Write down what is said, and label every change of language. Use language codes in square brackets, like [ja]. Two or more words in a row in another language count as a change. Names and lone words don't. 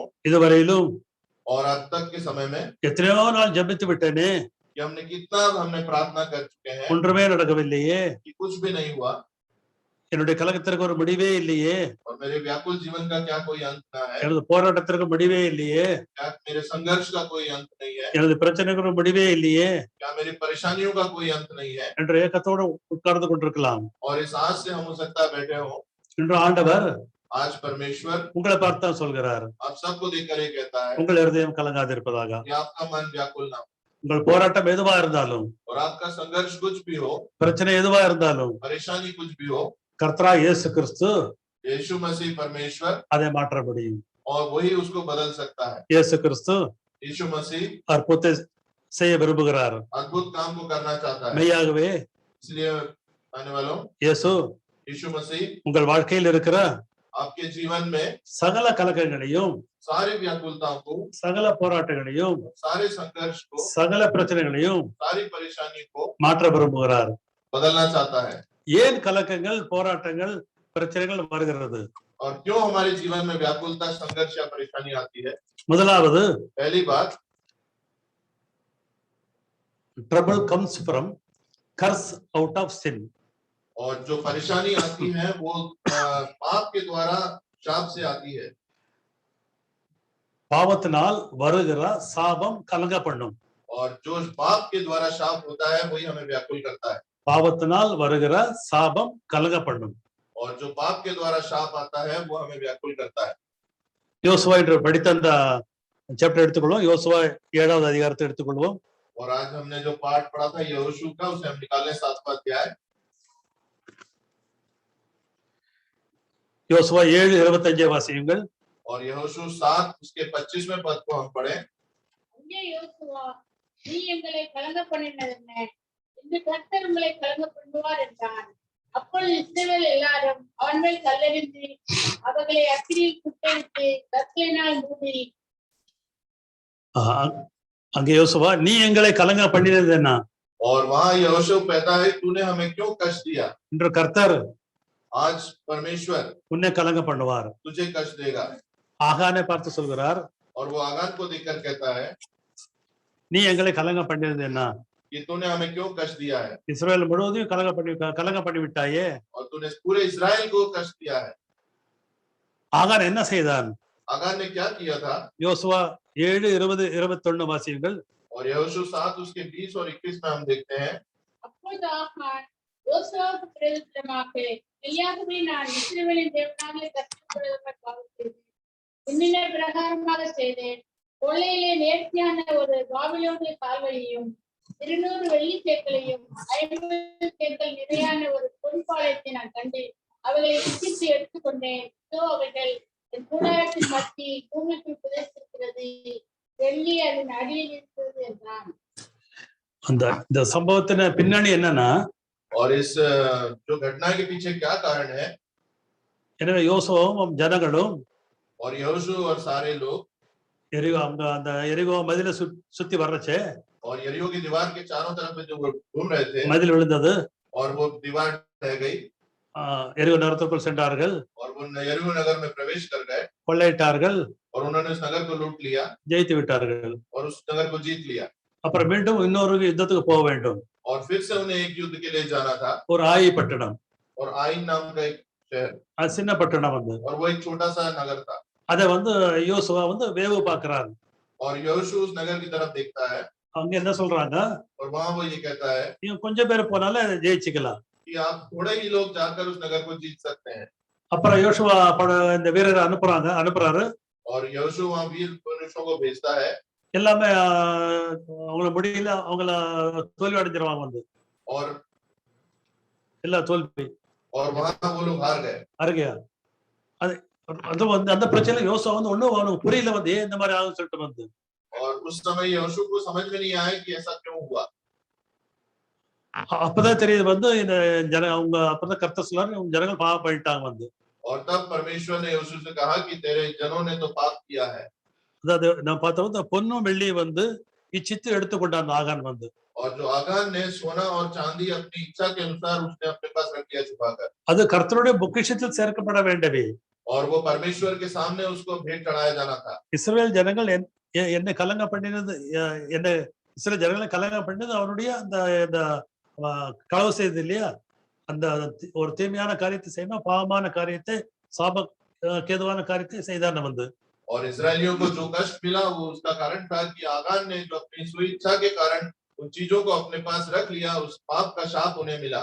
[ta] இதுவரையிலும் [hi] और अब तक के समय में [ta] எத்தனையோ நாள் ஜெபித்து விட்டேனே, [hi] कि हमने प्रार्थना कर चुके हैं [ta] ஒன்றுமே நடக்கவில்லையே, [hi] कि कुछ भी नहीं हुआ [ta] என்னுடைய கலக்கத்திற்கு ஒரு முடிவே இல்லையே, [hi] और मेरे व्याकुल जीवन का क्या कोई अंत ना है, [ta] எனது போராட்டத்திற்கு முடிவே இல்லையே, [hi] क्या मेरे संघर्ष का कोई अंत नहीं है, [ta] எனது பிரச்சனைக்கு ஒரு முடிவே இல்லையே [hi] क्या मेरी परेशानियों का कोई अंत नहीं है। [ta] என்ற ஏக்கத்தோடு உட்கார்ந்து கொண்டிருக்கலாம். [hi] और इस आस से हम हो सकता है बैठे हो। [ta] இன்று ஆண்டவர் [hi] आज परमेश्वर [ta] உங்களை பார்த்து தான் சொல்கிறார், [hi] आप सबको देखकर ये कहता है [ta] உங்கள் இருதயம் கலங்காதிருப்பதாக. [hi] कि आपका मन व्याकुल ना हो [ta] உங்கள் போராட்டம் எதுவா இருந்தாலும், [hi] और आपका संघर्ष कुछ भी हो, [ta] பிரச்சனை எதுவா இருந்தாலும், [hi] परेशानी कुछ भी हो, [ta] கர்த்தராகிய இயேசு கிறிஸ்து [hi] यीशु मसीह परमेश्वर [ta] அதை மாற்ற முடியும். [hi] और वही उसको बदल सकता है। [ta] இயேசு கிறிஸ்து [hi] यीशु मसीह [ta] அற்புதத்தை செய்ய விரும்புகிறார். [hi] अद्भुत काम को करना चाहता है। [ta] மெய்யாகவே [hi] इसलिए आने वालों, [ta] இயேசு [hi] यीशु मसीह [ta] உங்கள் வாழ்க்கையில் இருக்கிற [hi] आपके जीवन में [ta] சகல கலக்கங்களையும், [hi] सारी व्याकुलताओं को, [ta] சகல போராட்டங்களையும், [hi] सारे संघर्ष को, [ta] சகல பிரச்சனைகளையும் [hi] सारी परेशानी को [ta] மாற்ற விரும்புகிறார். [hi] बदलना चाहता है। [ta] ஏன் கலக்கங்கள், போராட்டங்கள், பிரச்சனைகள் வருகிறது? [hi] और क्यों हमारे जीवन में व्याकुलता, संघर्ष या परेशानी आती है? [ta] முதலாவது, [hi] पहली बात, [en] trouble comes from curse out of sin. [hi] और जो परेशानी आती है वो पाप के द्वारा, शाप से आती है। [ta] பாவத்தினால் வருகிற சாபம் கலங்க பண்ணும். [hi] और जो पाप के द्वारा शाप होता है वही हमें व्याकुल करता है। [ta] பாவத்தினால் வருகிற சாபம் கலங்க பண்ணும். [hi] और जो पाप के द्वारा शाप आता है वो हमें व्याकुल करता है। [ta] யோசுவா என்று படித்த அந்த சாப்டர் எடுத்துக்கொள்வோம். யோசுவா 7வது அதிகாரத்தை எடுத்துக்கொள்வோம். [hi] और आज हमने जो पाठ पढ़ा था यहोशू का, उसे हम निकालें 7वां अध्याय। [ta] யோசுவா 7:25 வாசியுங்கள். [hi] और यहोशू 7 उसके 25वें पद को हम पढ़े। [ta] அங்கே யோசுவா, நீ எங்களை கலங்க பண்ணினதென்ன? இன்று கர்த்தர் உங்களை கலங்க பண்ணுவார் என்றான். அப்பொழுது இஸ்ரவேல் எல்லாரும் அவன் மேல் கல்லெறிந்து அவர்களை அக்கினியில் சுட்டெரித்து கற்களினால் மூடி. அங்கே யோசுவா, நீ எங்களை கலங்க பண்ணினது என்ன? [hi] और वहां यहोशू कहता है, तूने हमें क्यों कष्ट दिया? [ta] இன்று கர்த்தர் [hi] आज परमेश्वर [ta] உன்னை கலங்க பண்ணுவார். [hi] तुझे कष्ट देगा। [ta] ஆகானை பார்த்து சொல்கிறார், [hi] और वो आगान को देखकर कहता है [ta] நீ எங்களை கலங்க பண்ணினது என்ன? [hi] कि तूने हमें क्यों कष्ट दिया है? [ta] இஸ்ரவேல் முழுவதையும் கலங்க பண்ணி விட்டாயே. [hi] और तूने पूरे इस्राएल को कष्ट दिया है। [ta] ஆகான் என்ன செய்தான்? [hi] आगान ने क्या किया था? [ta] யோசுவா 7:20-21 வாசியுங்கள். [hi] और यहोशू 7 उसके 20 और 21 में हम देखते हैं। [ta] அப்பொழுது ஆகான் யோசுவாவுக்கு பிரதியுத்தரமாக, மெய்யாகவே நான் இஸ்ரவேலின் தேவனாகிய கர்த்தருக்குள்ளவராய் பாவித்தேன். இன்னின பிரகாரமாக செய்தேன். கொள்ளையிலே நேர்த்தியான ஒரு பாபிலோனிய கால்வழியையும் 200 வெள்ளி சேக்கலையும் 50 சேக்கல் நிறையான ஒரு பொன்பாளையத்தை நான் கண்டு அவைகளை விசித்து எடுத்துக்கொண்டேன். இதோ அவைகள் என் கூடாரத்தின் மத்தி பூமிக்கு புதைத்திருக்கிறது, வெள்ளி அதன் அடியில் இருக்கிறது என்றான். இந்த சம்பவத்தின் பின்னணி என்னன்னா, [hi] और इस जो घटना के पीछे क्या कारण है? [ta] எனவே யோசுவாவும் ஜனங்களும் [hi] और यहोशू और सारे लोग [ta] அந்த எரிகோ மதில சுத்தி வர்றச்சே, [hi] और यरीहो की दीवार के चारों तरफ में जो वो घूम रहे थे [ta] மதில் விழுந்தது. [hi] और वो दीवार ढह गई [ta] எரிகோ நகரத்திற்குள் சென்றார்கள், [hi] और वो यरीहो नगर में प्रवेश कर गए [ta] கொள்ளையிட்டார்கள், [hi] और उन्होंने उस नगर को लूट लिया [ta] ஜெயித்து விட்டார்கள். [hi] और उस नगर को जीत लिया [ta] அப்புறம் மீண்டும் இன்னொரு யுத்தத்துக்கு போக வேண்டும். [hi] और फिर से उन्हें एक युद्ध के लिए जाना था [ta] ஒரு ஆயி பட்டணம், [hi] और आइन नाम का एक शहर [ta] அது சின்ன பட்டணம் வந்து [hi] और वो एक छोटा सा नगर था [ta] அதை வந்து யோசுவா வந்து வேவு பார்க்கிறாரு. [hi] और यहोशू उस नगर की तरफ देखता है [ta] அவங்க என்ன சொல்றாங்க, [hi] और वहां वो ये कहता है [ta] இவங்க கொஞ்சம் பேர் போனாலும் அதை ஜெயிச்சுக்கலாம். [hi] कि आप थोड़े ही लोग जाकर उस नगर को जीत सकते हैं [ta] அப்புறம் யோசுவா இந்த வீரரை அனுப்புறாரு. [hi] और यहोशू वहां वीर पुरुषों को भेजता है [ta] எல்லாமே அவங்கள முடியல, அவங்கள தோல்வி அடைஞ்சிருவாங்க வந்து [hi] और [ta] எல்லா தோல்வி [hi] वहां वो लोग हार गए [ta] அருகையா. அது அது வந்து அந்த பிரச்சனை யோசுவா வந்து ஒண்ணும் அவனுக்கு புரியல வந்து ஏன் இந்த மாதிரி ஆகும்னு சொல்லிட்டு வந்து [hi] और उस समय यहोशू को समझ में नहीं आया कि ऐसा क्यों हुआ [ta] அப்பதான் தெரியுது வந்து இந்த அவங்க அப்பதான் கர்த்தர் சொல்றாரு, இவங்க ஜனங்கள் பாவம் பண்ணிட்டாங்க வந்து. [hi] और तब परमेश्वर ने यहोशू से कहा कि तेरे जनों ने तो पाप किया है [ta] அதாவது நான் பார்த்தோம் இந்த பொன்னும் வெள்ளி வந்து இச்சித்து எடுத்துக்கொண்டான் ஆகான் வந்து. [hi] और जो आगान ने सोना और चांदी अपनी इच्छा के अनुसार उसने अपने पास रख लिया छुपाकर [ta] அது கர்த்தருடைய பொக்கிஷத்தில் சேர்க்கப்பட வேண்டவே. [hi] और वो परमेश्वर के सामने उसको भेंट चढ़ाया जाना था [ta] இஸ்ரவேல் ஜனங்கள் என்னை கலங்க பண்ணினது, என்ன இஸ்ரவேல் ஜனங்களை கலங்க பண்ணினது அவனுடைய அந்த களவு செய்தது இல்லையா, அந்த ஒரு தீமையான காரியத்தை செய்யணும், பாவமான காரியத்தை சாப கேதுவான காரியத்தை செய்தான் வந்து. [hi] और इस्राएलियों को जो कष्ट मिला वो उसका कारण था कि आगान ने जो अपनी सुई इच्छा के कारण उन चीजों को अपने पास रख लिया, उस पाप का शाप उन्हें मिला